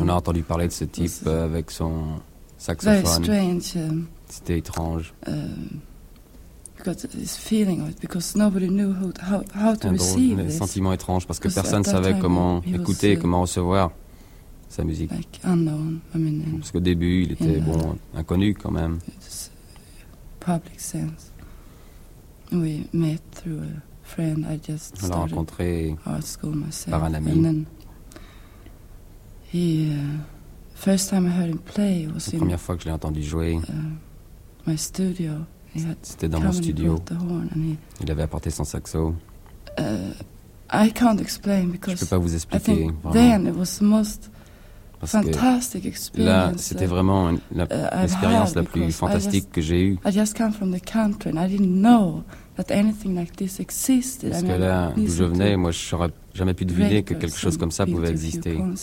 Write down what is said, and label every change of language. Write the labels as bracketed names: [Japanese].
[French] on a entendu parler de ce type avec son saxophone. [English] Very strange. [French] C'était étrange. [English] This feeling of it because nobody knew how to receive this. [French] Un sentiment étrange parce que personne ne savait comment écouter, comment recevoir sa musique. [English] Like unknown, I mean, [French] parce qu'au début, il était bon, inconnu quand même. [English] Public sense. We met through a friend. I just [French] on l'a rencontré [English] art school myself. [French] Par un ami. [English] And then he, first time I heard him play was [French] la première fois que je l'ai entendu jouer. [English] My studio. [French] C'était dans mon studio. Il avait apporté son saxo. [English] I can't explain because [French] je peux pas vous expliquer. [English] Then it was the most fantastic experience. [French] Là, c'était vraiment l'expérience la plus fantastique que j'ai eue. [English] I just come from the country and I didn't know that anything like this existed. [French] Parce que là, d'où je venais, moi, je n'aurais jamais pu deviner que quelque chose comme ça pouvait exister.